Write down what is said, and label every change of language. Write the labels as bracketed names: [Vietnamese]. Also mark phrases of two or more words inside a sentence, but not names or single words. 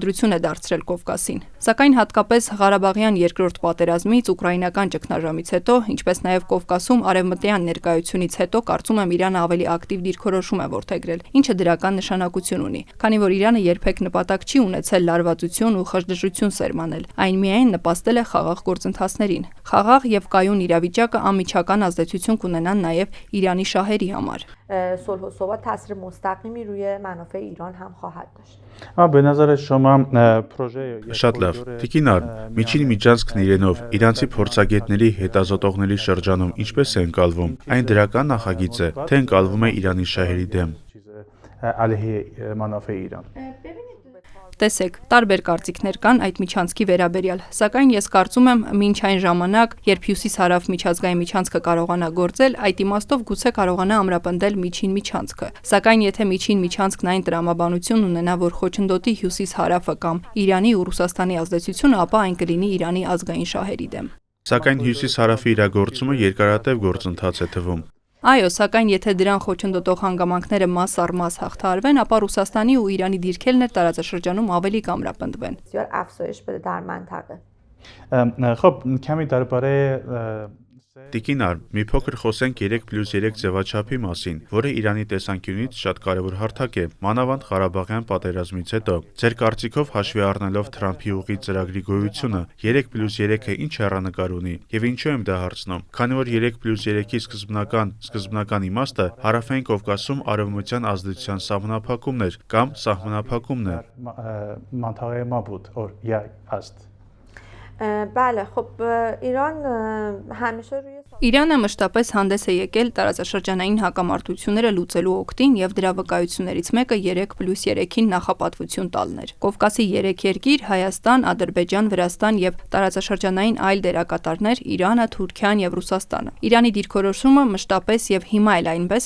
[Armenian] է դարձրել Կովկասին։ Սակայն հատկապես Ղարաբաղյան երկրորդ պատերազմից, ուկրաինական ճգնաժամից հետո, ինչպես նաև Կովկասում արևմտյան ներկայությունից հետո կարծում եմ Իրանը ավելի ակտիվ դիրքորոշում է որդեգրել, ինչը դրական նշանակություն ունի, քանի որ Իրանը երբեք նպատակ չի ունեցել լարվածություն ու խժդժություն սերմանել, այն միայն նպաստել է խաղաղ գործընթացներին։ Խաղաղ եւ կայուն իրավիճակը անմիջական ազդեցություն կունենան նաև Իրանի շահերի համար։ [Persian] صلح و ثبات تاثیر مستقیمی روی منافع ایران هم خواهد داشت. به نظر شما پروژه [Armenian] Շատ լավ։ Տիկինար, միջին միջանցքն իրենով իրանցի փորձագետների հետազոտողների շրջանում ինչպես է ընկալվում։ Այն դրական նախագիծ է, թե ընկալվում է Իրանի շահերի դեմ։ [Persian] علیه منافع ایران [Armenian] Տեսեք, տարբեր կարծիքներ կան այդ միջանցքի վերաբերյալ, սակայն ես կարծում եմ, մինչ այն ժամանակ, երբ Հյուսիս-հարավ միջազգային միջանցքը կարողանա գործել, այդ իմաստով գուցե կարողանա ամրապնդել միջին միջանցքը։ Սակայն եթե միջին միջանցքն այն տրամաբանություն ունենա, որ խոչընդոտի Հյուսիս-հարավը կամ Իրանի ու Ռուսաստանի ազդեցությունը, ապա այն կլինի Իրանի ազգային շահերի դեմ։ Սակայն Հյուսիս-հարավի իրագործումը երկարատև գործընթաց է թվում։ Այո, սակայն եթե դրան խոչընդոտող հանգամանքները մաս առ մաս հաղթահարվեն, ապա Ռուսաստանի ու Իրանի դիրքերն տարածաշրջանում ավելի կամրապնդվեն։ [Persian] بسیار افزایش بده در منطقه. خب کمی درباره [Armenian] Տիկին Արմ, մի փոքր խոսենք 3+3 ձևաչափի մասին, որը Իրանի տեսանկյունից շատ կարևոր հարթակ է, մանավանդ Ղարաբաղյան պատերազմից հետո։ Ձեր կարծիքով հաշվի առնելով Թրամփի ուղիղ ծրագրի գոյությունը, 3+3-ը ինչ հեռանկար ունի եւ ինչու եմ դա հարցնում։ Քանի որ 3+3-ի սկզբնական իմաստը Հարավային Կովկասում արևմտյան ազդեցության սահմանափակումն էր կամ սահմանափակումն է։ [Persian] منطقه ما بود یا هست. بله خب ایران همیشه روی [Armenian] Իրանը մշտապես հանդես է եկել տարածաշրջանային հակամարտությունները լուծելու օգտին եւ դրա վկայություններից մեկը 3+3-ին նախապատվություն տալն էր։ Կովկասի 3 երկիր՝ Հայաստան, Ադրբեջան, Վրաստան եւ տարածաշրջանային այլ դերակատարներ՝ Իրանը, Թուրքիան եւ Ռուսաստանը։ Իրանի դիրքորոշումը մշտապես եւ հիմա էլ այնպես